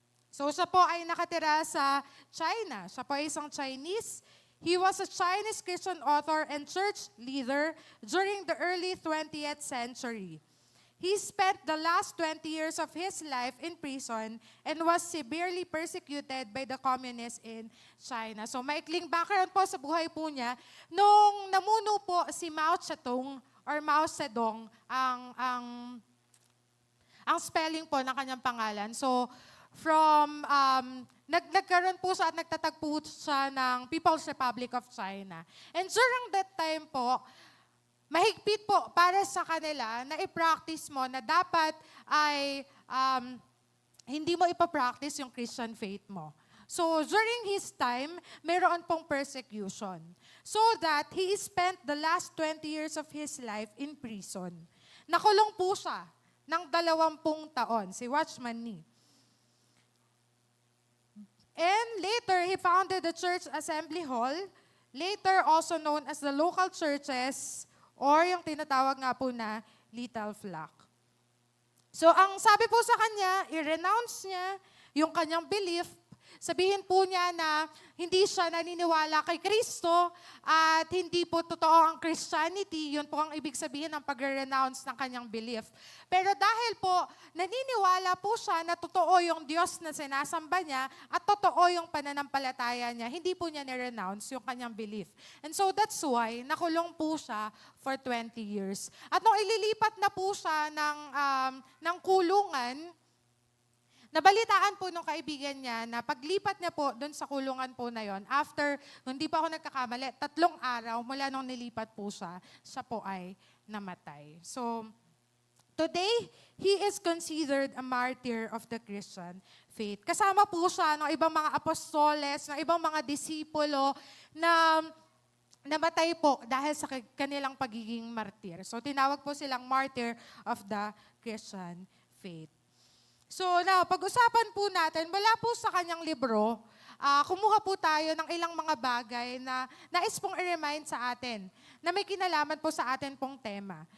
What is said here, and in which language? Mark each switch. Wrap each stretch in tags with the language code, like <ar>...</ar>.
<tl>So siya po ay nakatira sa China. Siya po ay isang Chinese.</tl> <en>He was a Chinese Christian author and church leader during the early 20th century. He spent the last 20 years of his life in prison and was severely persecuted by the communists in China.</en> <tl>So maikling background po sa buhay po niya. Nung namuno po si Mao Zedong or Mao Zedong, ang spelling po ng kanyang pangalan. So from, nagkaroon po siya at nagtatagpo siya ng People's Republic of China.</tl> <en>And during that time</en> <tl>po, mahigpit po para sa kanila na i-practice mo na dapat ay hindi mo ipapractice yung Christian faith mo.</tl> <en>So during his time,</en> <tl>mayroon pong</tl> <en>persecution. So that he spent the last 20 years of his life in prison.</en> <tl>Nakulong po siya ng 20 taon, si Watchman Nee.</tl> <en>And later, he founded the Church Assembly Hall, later also known as the local churches,</en> <tl>or yung tinatawag nga po na</tl> <en>Little Flock.</en> <tl>So ang sabi po sa kanya, i-renounce niya yung kanyang belief. Sabihin po niya na hindi siya naniniwala kay Kristo at hindi po totoo ang Christianity. Yun po ang ibig sabihin ng pag-renounce ng kanyang belief. Pero dahil po naniniwala po siya na totoo yung Diyos na sinasamba niya at totoo yung pananampalataya niya, hindi po niya ni-renounce yung kanyang belief.</tl> <en>And so that's why</en> <tl>nakulong po siya</tl> <en>for 20 years.</en> <tl>At nung ililipat na po siya ng kulungan, nabalitaan po nung kaibigan niya na paglipat niya po doon sa kulungan po na yon, after, hindi pa ako nagkakamali, 3 araw mula nung nilipat po siya po ay namatay.</tl> <en>So, today, he is considered a martyr of the Christian faith.</en> <tl>Kasama po siya ng ibang mga apostoles, ng ibang mga disipulo na namatay po dahil sa kanilang pagiging martir.</tl> <en>So,</en> <tl>tinawag po silang</tl> <en>martyr of the Christian faith.</en> <tl>So now, pag-usapan po natin, wala po sa kanyang libro, kumuha po tayo ng ilang mga bagay na nais pong i-remind sa atin na may kinalaman po sa atin pong tema.</tl>